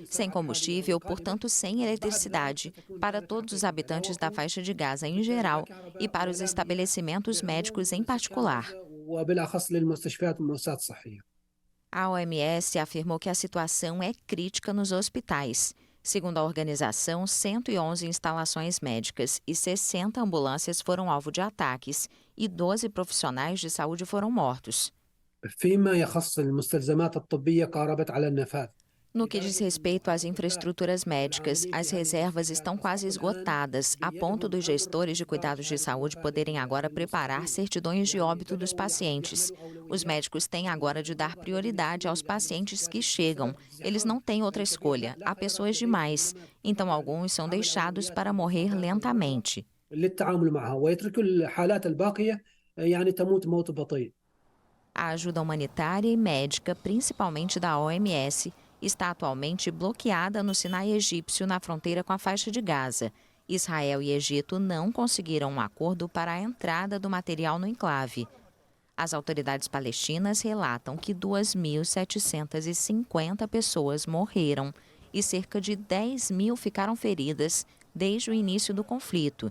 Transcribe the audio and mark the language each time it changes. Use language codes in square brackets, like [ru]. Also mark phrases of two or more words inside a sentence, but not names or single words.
[pt] Sem combustível, portanto sem eletricidade, para todos os habitantes da faixa de Gaza em geral e para os estabelecimentos médicos em particular. A OMS afirmou que a situação é crítica nos hospitais. Segundo a organização, 111 instalações médicas e 60 ambulâncias foram alvo de ataques e 12 profissionais de saúde foram mortos. [ar] فيما يخص المستلزمات الطبية قاربت على النفاذ. [pt] No que diz respeito às infraestruturas médicas, as reservas estão quase esgotadas, a ponto dos gestores de cuidados de saúde poderem agora preparar certidões de óbito dos pacientes. Os médicos têm agora de dar prioridade aos pacientes que chegam. Eles não têm outra escolha, há pessoas demais. Então, alguns são deixados para morrer lentamente. [ar] للتعامل معها ويترك الحالات الباقية يعني تموت موت بطيء. [pt] A ajuda humanitária e médica, principalmente da OMS, está atualmente bloqueada no Sinai egípcio, na fronteira com a faixa de Gaza. Israel e Egito não conseguiram um acordo para a entrada do material no enclave. As autoridades palestinas relatam que 2.750 pessoas morreram e cerca de 10 mil ficaram feridas desde o início do conflito.